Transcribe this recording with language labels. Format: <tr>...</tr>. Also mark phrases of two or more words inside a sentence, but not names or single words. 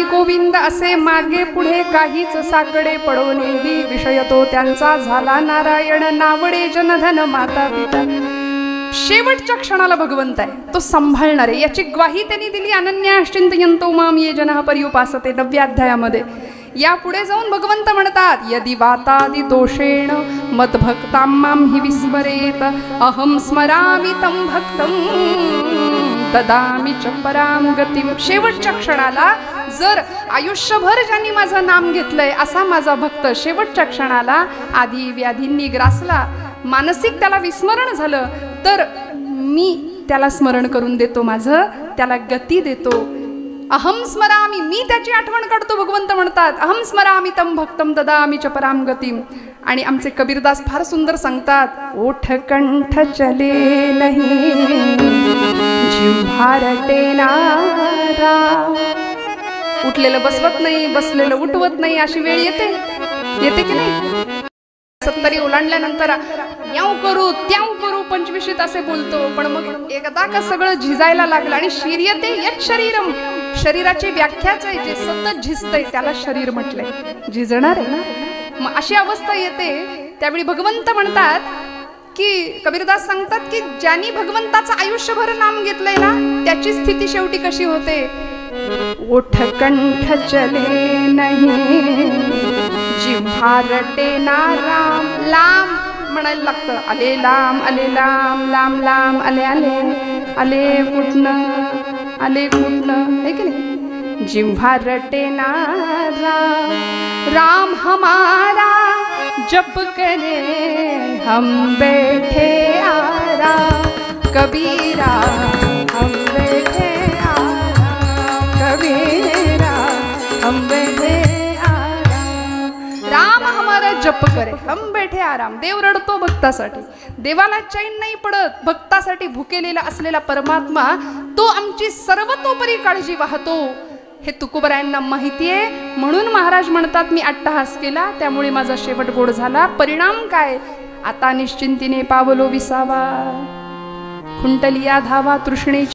<mr>गोविंद असे मागे पुढे काहीच साकडे पडोनेही विषय तो त्यांचा झाला नारायण नावडे जनधन माता पिता. शेवटच्या क्षणाला भगवंत आहे तो सांभाळणार आहे याची ग्वाही त्यांनी दिली.</mr> <sa>अनन्याश्चिंतयन्तो माम ये जनः पर्युपासते</sa> <mr>9व्या अध्यायामध्ये. या पुढे जाऊन भगवंत म्हणतात</mr> <sa>यदि वातादि दोषेण मद्भक्तां मां हि विस्मरेत अहं स्मरामि तं भक्तं ददामि च परां गतिं.</sa> <mr>शेवटच्या क्षणाला जर आयुष्यभर ज्यांनी माझं नाम घेतलंय असा माझा भक्त शेवटच्या क्षणाला आधी व्याधींनी ग्रासला मानसिक त्याला विस्मरण झालं तर मी त्याला स्मरण करून देतो माझं त्याला गती देतो.</mr> <sa>अहम स्मरामी</sa> <mr>मी त्याची आठवण काढतो. भगवंत म्हणतात</mr> <sa>अहम स्मरामी तम भक्तम ददामि च पराम गतिम.</sa> <mr>आणि आमचे कबीरदास फार सुंदर सांगतात</mr> <hi>ओठ कंठ चले नाही जिव्हा रटे नारा.</hi> <mr>उठलेलं बसवत नाही बसलेलं उठवत नाही अशी वेळ येते की नाही. 70 ओलांडल्यानंतर याव करू त्याव करू 25शीत असे बोलतो पण मग एकदा का सगळं झिजायला लागलं आणि</mr> <sa>शरीयते यत् शरीरम</sa> <mr>शरीराची व्याख्याच आहे जे सतत झिजतंय त्याला शरीर म्हटलंय झिजणार आहे ना. मग अशी अवस्था येते त्यावेळी भगवंत म्हणतात की कबीरदास सांगतात की ज्यांनी भगवंताचं आयुष्यभर नाम घेतलंय ना त्याची स्थिती शेवटी कशी होते.</mr> <hi>ओठ कंठ चले नाही जिव्हा रटे ना राम.</hi> <mr>लांब म्हणायला लागतं आले लांब लांब लांब आले आले कुठनं आहे की नाही.</mr> <hi>जिव्हा रटे ना राम हमारा जप करे हम बैठे आराम कबीरा हम बैठे आराम कबीरा हम बैठे राम हमारा जप करे हम बैठे आराम.</hi> <mr>देव रडतो भक्तासाठी देवाला चैन नाही पडत. भक्तासाठी भुकेलेला असलेला परमात्मा तो आमची सर्वतोपरी काळजी वाहतो हे तुकोबरायांना माहिती आहे. म्हणून महाराज म्हणतात मी अट्टहास केला त्यामुळे माझा शेवट गोड झाला. परिणाम काय आता निश्चिंतीने पावलो विसावा खुंटलिया धावा तृष्णेची</mr>